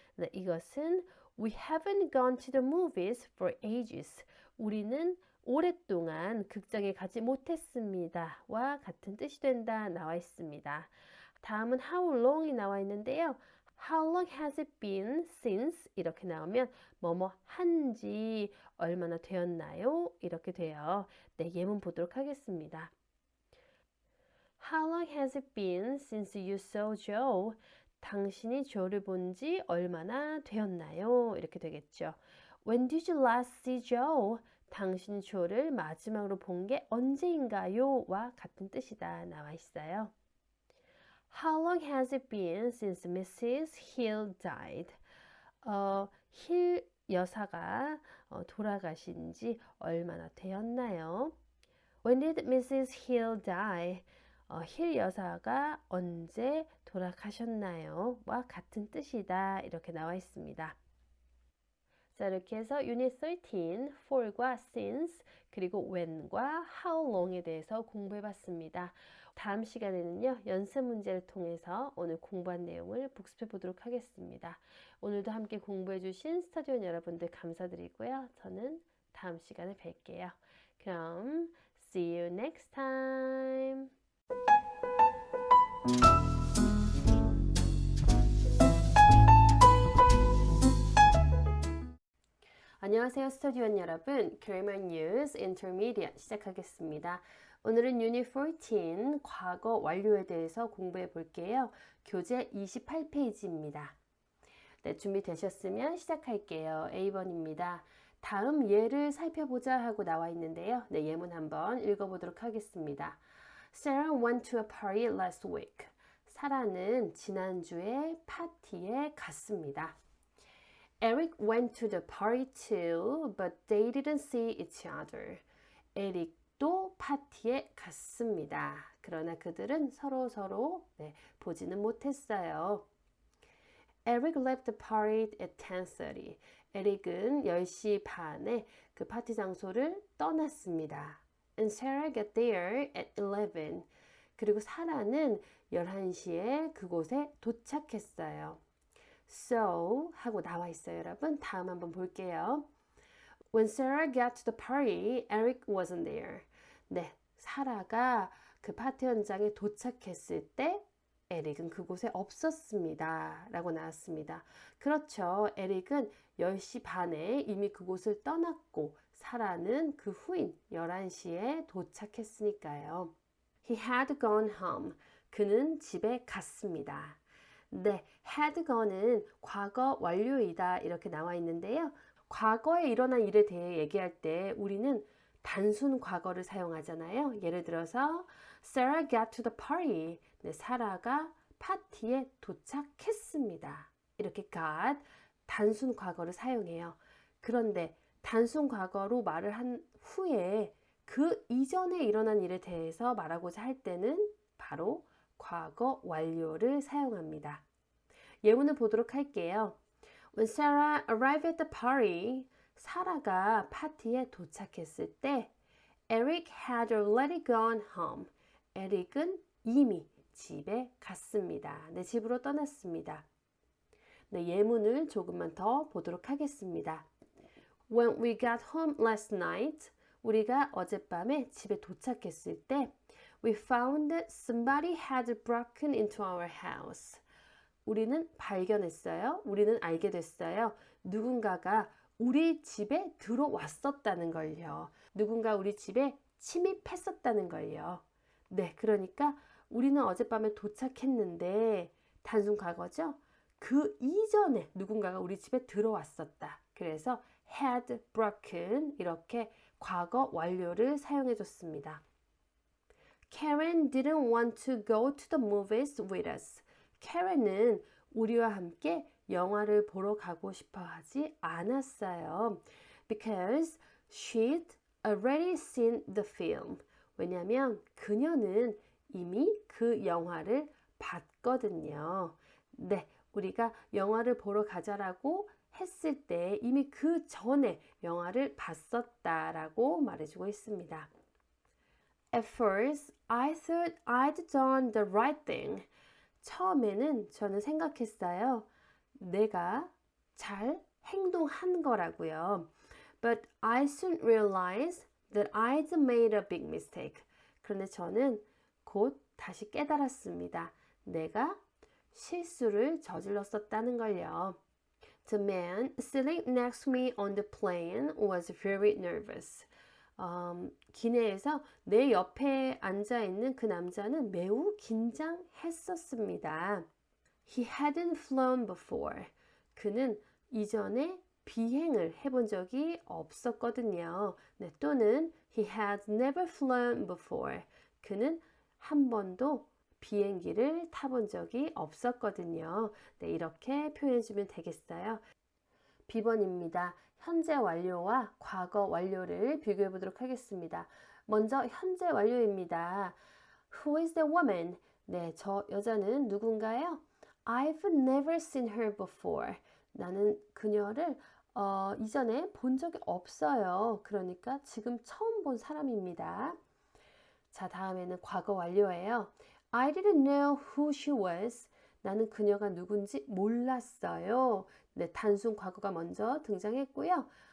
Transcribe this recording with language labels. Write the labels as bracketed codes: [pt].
[ko] 네, 이것은 [en] We haven't gone to the movies for ages. [ko] 우리는 오랫동안 극장에 가지 못했습니다. 와 같은 뜻이 된다 나와 있습니다. 다음은 how long이 나와 있는데요. [en] How long has it been since? [ko] 이렇게 나오면 뭐뭐 한지 얼마나 되었나요? 이렇게 돼요. 네, 예문 보도록 하겠습니다. [en] How long has it been since you saw Joe? [ko] 당신이 조를 본 지 얼마나 되었나요? 이렇게 되겠죠. [en] When did you last see Joe? [ko] 당신이 조를 마지막으로 본 게 언제인가요? 와 같은 뜻이다 나와 있어요. [en] How long has it been since Mrs. Hill died? [ko] 힐 여사가 돌아가신 지 얼마나 되었나요? [en] When did Mrs. Hill die? [ko] 힐 여사가 언제 돌아가셨나요? 와 같은 뜻이다. 이렇게 나와 있습니다. 자, 이렇게 해서 Unit 13, for과 since, 그리고 when과 how long에 대해서 공부해 봤습니다. 다음 시간에는요, 연습 문제를 통해서 오늘 공부한 내용을 복습해 보도록 하겠습니다. 오늘도 함께 공부해 주신 스터디온 여러분들 감사드리고요. 저는 다음 시간에 뵐게요. 그럼 [en] see you next time. [ko] 안녕하세요, 스터디원 여러분. Grammar News Intermediate 시작하겠습니다. 오늘은 유닛 14 과거 완료에 대해서 공부해 볼게요. 교재 28페이지입니다. 네, 준비되셨으면 시작할게요. A번입니다. 다음 예를 살펴보자 하고 나와 있는데요. 네, 예문 한번 읽어보도록 하겠습니다. [en] Sarah went to a party last week. [ko] 사라는 지난주에 파티에 갔습니다. [en] Eric went to the party too, but they didn't see each other. [ko] 에릭도 파티에 갔습니다. 그러나 그들은 서로 보지는 못했어요. [en] Eric left the party at 10:30. [ko] 에릭은 10시 반에 그 파티 장소를 떠났습니다. [en] And Sarah got there at 11. [ko] 그리고 사라는 11시에 그곳에 도착했어요. So 하고 나와 있어요, 여러분. 다음 한번 볼게요. [en] When Sarah got to the party, Eric wasn't there. [ko] 네, 사라가 그 파티 현장에 도착했을 때 에릭은 그곳에 없었습니다. 라고 나왔습니다. 그렇죠. 에릭은 10시 반에 이미 그곳을 떠났고 사라는 그 후인 11시에 도착했으니까요. [en] He had gone home. [ko] 그는 집에 갔습니다. 네, had gone은 과거 완료이다 이렇게 나와 있는데요. 과거에 일어난 일에 대해 얘기할 때 우리는 단순 과거를 사용하잖아요. 예를 들어서 [en] Sarah got to the party. [ko] 네, 사라가 파티에 도착했습니다. 이렇게 got 단순 과거를 사용해요. 그런데 단순 과거로 말을 한 후에 그 이전에 일어난 일에 대해서 말하고자 할 때는 바로 과거 완료를 사용합니다. 예문을 보도록 할게요. [en] When Sarah arrived at the party, [ko] 사라가 파티에 도착했을 때 [en] Eric had already gone home. [ko] 에릭은 이미 집에 갔습니다. 네, 집으로 떠났습니다. 네, 예문을 조금만 더 보도록 하겠습니다. [en] When we got home last night, [ko] 우리가 어젯밤에 집에 도착했을 때 [en] We found that somebody had broken into our house. [ko] 우리는 발견했어요. 우리는 알게 됐어요. 누군가가 우리 집에 들어왔었다는 걸요. 누군가 우리 집에 침입했었다는 걸요. 네, 그러니까 우리는 어젯밤에 도착했는데 단순 과거죠. 그 이전에 누군가가 우리 집에 들어왔었다. 그래서 had broken 이렇게 과거 완료를 사용해 줬습니다. [en] Karen didn't want to go to the movies with us. [ko] Karen은 우리와 함께 영화를 보러 가고 싶어 하지 않았어요. [en] Because she'd already seen the film. [ko] 왜냐하면 그녀는 이미 그 영화를 봤거든요. 네, 우리가 영화를 보러 가자라고 했을 때 이미 그 전에 영화를 봤었다라고 말해주고 있습니다. [en] At first, I thought I'd done the right thing. [ko] 처음에는 저는 생각했어요. 내가 잘 행동한 거라고요. [en] But I soon realized that I'd made a big mistake. [ko] 그런데 저는 곧 다시 깨달았습니다. 내가 실수를 저질렀었다는 걸요. [en] The man sitting next to me on the plane was very nervous. [ko] 기내에서 내 옆에 앉아있는 그 남자는 매우 긴장했었습니다. [en] He hadn't flown before. [ko] 그는 이전에 비행을 해본 적이 없었거든요. 네, 또는 [en] he had never flown before. [ko] 그는 한 번도 비행기를 타본 적이 없었거든요. 네, 이렇게 표현해주면 되겠어요. B번입니다. 현재 완료와 과거 완료를 비교해 보도록 하겠습니다. 먼저 현재 완료입니다. [en] Who is the woman? [ko] 네, 저 여자는 누군가요? [en] I've never seen her before. [ko] 나는 그녀를 이전에 본 적이 없어요. 그러니까 지금 처음 본 사람입니다. 자, 다음에는 과거 완료예요. [en] I didn't know who she was. [ko] 나는 그녀가 누군지 몰랐어요. 네, 단순 과거가 먼저 등장했고요.